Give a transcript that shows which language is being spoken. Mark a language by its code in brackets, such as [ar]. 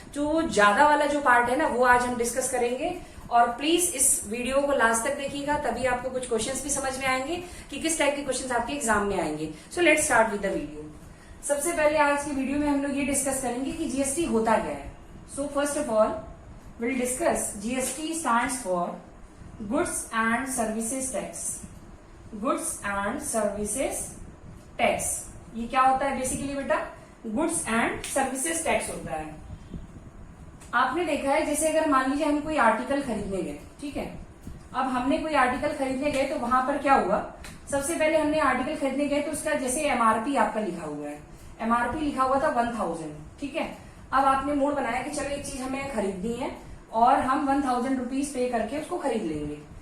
[hi] जो ज्यादा वाला जो पार्ट है ना, वो आज हम डिस्कस करेंगे। और प्लीज इस वीडियो को लास्ट तक देखिएगा, तभी आपको कुछ क्वेश्चंस भी समझ में आएंगे कि किस टाइप के क्वेश्चंस आपके एग्जाम में आएंगे। [en] So let's start with the video. [hi] सबसे पहले आज की वीडियो में हम लोग ये डिस्कस करेंगे कि जीएसटी होता क्या है। [en] So first of all we'll discuss GST stands for Goods and Services Tax. [hi] Goods and Services Tax. ये क्या होता है बेसिकली बेटा? Goods and Services Tax होता है। आपने देखा है जैसे अगर मान लीजिए हम कोई आर्टिकल खरीदने गए, ठीक है। अब हमने कोई आर्टिकल खरीदने गए तो वहां पर क्या हुआ, सबसे पहले हमने आर्टिकल खरीदने गए तो उसका जैसे एमआरपी आपका लिखा हुआ है, एमआरपी लिखा हुआ था 1000, ठीक है। अब आपने मूड बनाया कि चलो एक चीज हमें खरीदनी है और हम 1000 रुपीज पे करके उसको खरीद लेंगे।